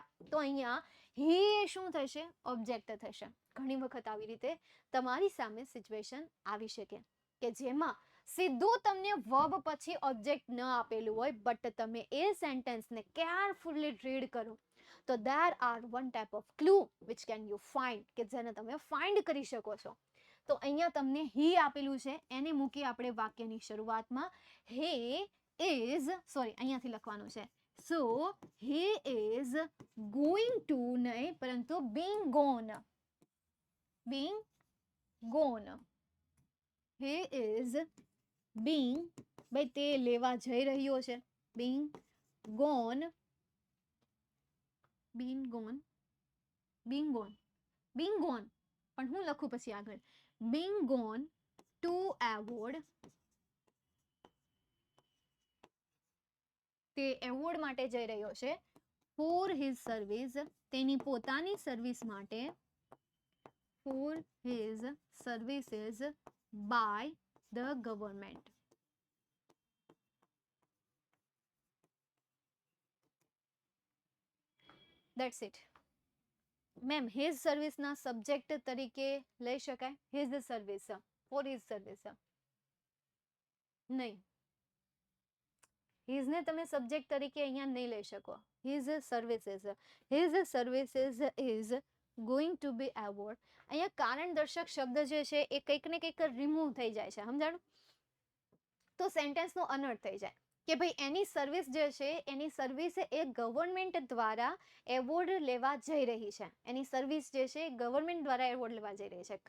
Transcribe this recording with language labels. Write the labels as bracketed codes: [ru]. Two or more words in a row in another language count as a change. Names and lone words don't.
[gu] તો અહીંયા હી શું થશે? ઓબ્જેક્ટ થશે. ઘણી વખત આવી રીતે તમારી સામે સિચ્યુએશન આવી શકે કે જેમાં સીધું તમને વર્બ પછી ઓબ્જેક્ટ ન આપેલું હોય, બટ તમે એ સેન્ટેન્સને [en] carefully read [gu] કરો તો [en] there are one type of clue which can you find, [gu] કે જેને તમે ફાઇન્ડ કરી શકો છો. તો અહીંયા તમને હી આપેલું છે, એને મૂકી આપણે વાક્યની શરૂઆતમાં. [en] He is, sorry [gu] અહીંયાથી લખવાનું છે, [en] so he is going to, [gu] નહીં પરંતુ [en] being gone, being gone, he is being, [gu] ભાઈ તે લેવા જઈ રહ્યો છે, [en] being gone, being gone, being gone, being gone, [gu] પણ હું લખું પછી આગળ, [en] being gone to award, [gu] તે એવોર્ડ માટે જઈ રહ્યો છે, [en] for his service, [gu] તેની પોતાની સર્વિસ માટે, [en] for his services by the government. That's it. [gu] મેમ [en] his service [gu] ના સબ્જેક્ટ તરીકે લઈ શકાય? [en] his service, for his service [gu] નહીં, his ને તમે સબ્જેક્ટ તરીકે અહીંયા નહીં લઈ શકો. [en] his services, his services is going to be award. [gu] અહીંયા કારણ દર્શક શબ્દ જે છે એ કંઈક ને કંઈક રિમૂવ થઈ જાય છે, સમજાણું? તો સેન્ટેન્સનો અનર્થ થઈ જાય કે ભાઈ એની સર્વિસ જે છે, એની સર્વિસ એ ગવર્મેન્ટ દ્વારા એવોર્ડ લેવા જઈ રહી છે. એની સર્વિસ જે છે ગવર્મેન્ટ દ્વારા એવોર્ડ લેવા જઈ રહી છે.